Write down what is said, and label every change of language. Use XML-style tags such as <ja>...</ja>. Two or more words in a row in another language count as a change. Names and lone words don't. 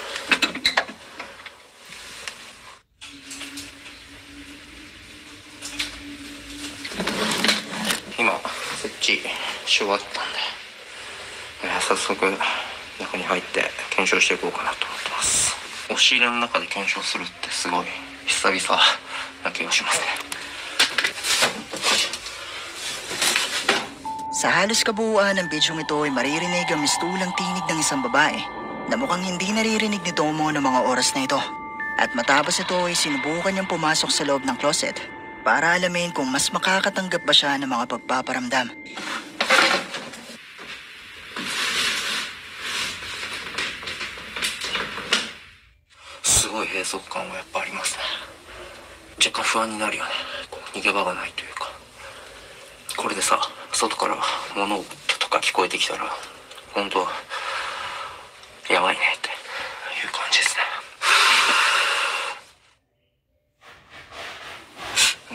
<ja>今設置し終わったんで、早速中に入って検証していこうかなと思ってます。押し入れの中で検証するってすごい久々な気がしますね。</ja> <tl>Sa halos kabuuan ng bidyong ito ay maririnig ang mistulang tinig ng isang babae na mukhang hindi naririnig ni Tomo ng mga oras na ito. At matapos ito ay sinubukan niyang pumasok sa loob ng closet para alamin kung mas makakatanggap ba siya ng mga pagpaparamdam.</tl> <ja>すごい閉塞感はやっぱありますね。若干不安になるよね。逃げ場がないというか。これでさ、外から物音とか聞こえてきたら本当やばいねっていう感じですね。</ja>